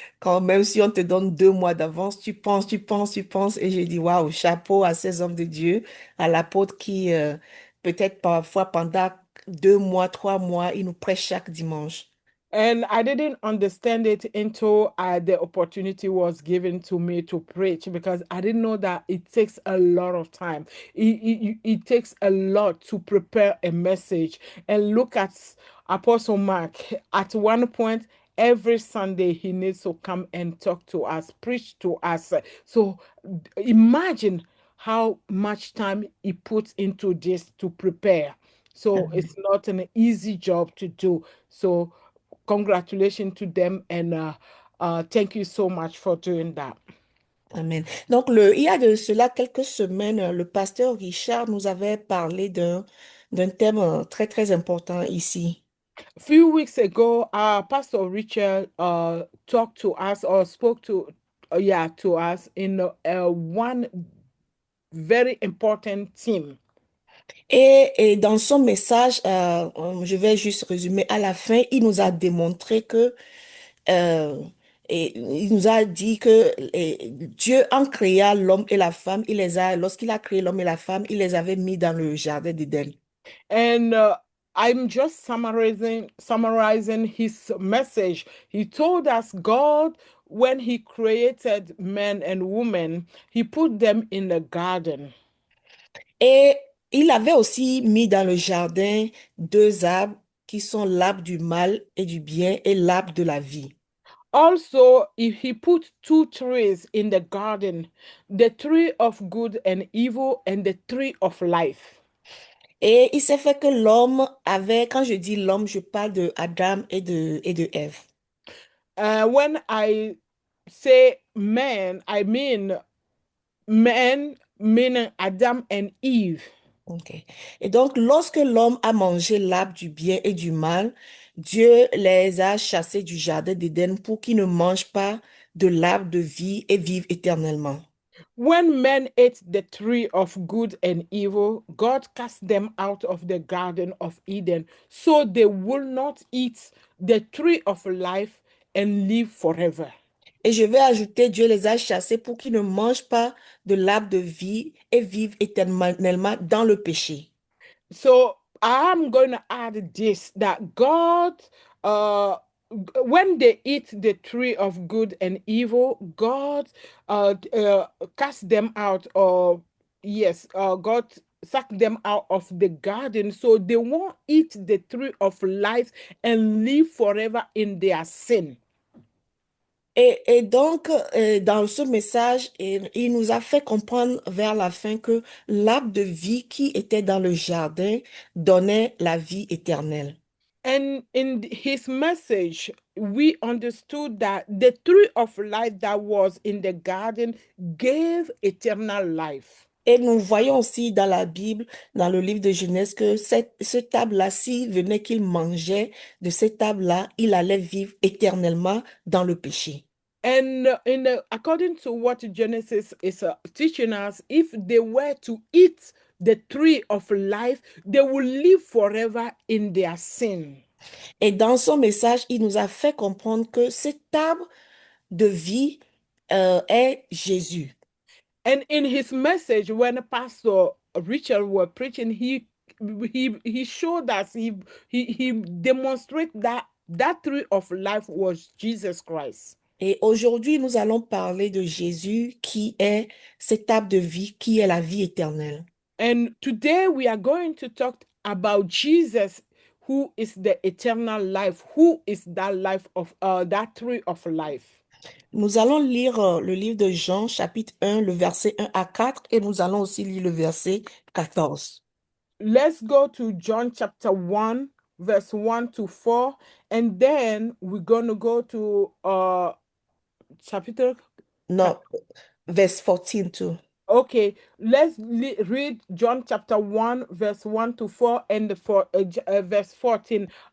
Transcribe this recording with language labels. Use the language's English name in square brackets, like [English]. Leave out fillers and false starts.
[French] Quand même si on te donne 2 mois d'avance, tu penses, tu penses, tu penses. Et j'ai dit, waouh, chapeau à ces hommes de Dieu, à l'apôtre qui, peut-être parfois pendant 2 mois, 3 mois, il nous prêche chaque dimanche. [English] And I didn't understand it until the opportunity was given to me to preach, because I didn't know that it takes a lot of time. It takes a lot to prepare a message. And look at Apostle Mark. At one point, every Sunday, he needs to come and talk to us, preach to us. So imagine how much time he puts into this to prepare. So it's not an easy job to do. So congratulations to them, and thank you so much for doing that. Amen. [French] Donc, il y a de cela quelques semaines, le pasteur Richard nous avait parlé d'un thème très, très important ici. [English] A few weeks ago, Pastor Richard talked to us, or spoke to, yeah, to us in one very important theme. [French] Et dans son message, je vais juste résumer, à la fin, il nous a démontré euh, et il nous a dit que Dieu, en créant l'homme et la femme, lorsqu'il a créé l'homme et la femme, il les avait mis dans le jardin d'Éden. [English] And I'm just summarizing his message. He told us God, when he created men and women, he put them in a garden. [French] Et il avait aussi mis dans le jardin 2 arbres qui sont l'arbre du mal et du bien et l'arbre de la vie. [English] Also, if he put two trees in the garden, the tree of good and evil and the tree of life. [French] Et il s'est fait que l'homme avait, quand je dis l'homme, je parle de Adam et de Ève. [English] When I say man, I mean men, meaning Adam and Eve. Ok. [French] Et donc, lorsque l'homme a mangé l'arbre du bien et du mal, Dieu les a chassés du jardin d'Éden pour qu'ils ne mangent pas de l'arbre de vie et vivent éternellement. [English] When men ate the tree of good and evil, God cast them out of the Garden of Eden so they will not eat the tree of life and live forever. [French] Et je vais ajouter, Dieu les a chassés pour qu'ils ne mangent pas de l'arbre de vie et vivent éternellement dans le péché. [English] So I'm going to add this, that God, uh, when they eat the tree of good and evil, God cast them out, or yes, God sucked them out of the garden so they won't eat the tree of life and live forever in their sin. [French] Et donc, dans ce message, il nous a fait comprendre vers la fin que l'arbre de vie qui était dans le jardin donnait la vie éternelle. [English] And in his message, we understood that the tree of life that was in the garden gave eternal life. [French] Et nous voyons aussi dans la Bible, dans le livre de Genèse, que ce arbre-là, s'il venait qu'il mangeait de cet arbre-là, il allait vivre éternellement dans le péché. [English] And according to what Genesis is teaching us, if they were to eat the tree of life, they will live forever in their sin. [French] Et dans son message, il nous a fait comprendre que cet arbre de vie est Jésus. [English] And in his message, when Pastor Richard was preaching, he showed us, he demonstrated that that tree of life was Jesus Christ. [French] Et aujourd'hui, nous allons parler de Jésus qui est cet arbre de vie, qui est la vie éternelle. [English] And today we are going to talk about Jesus, who is the eternal life, who is that life of that tree of life. [French] Nous allons lire le livre de Jean, chapitre 1, le verset 1 à 4, et nous allons aussi lire le verset 14. [English] Let's go to John chapter 1, verse 1 to 4, and then we're going to go to chapter. [French] Non, [English] verse 14 too. Okay, let's read John chapter 1, verse 1 to 4, and verse 14.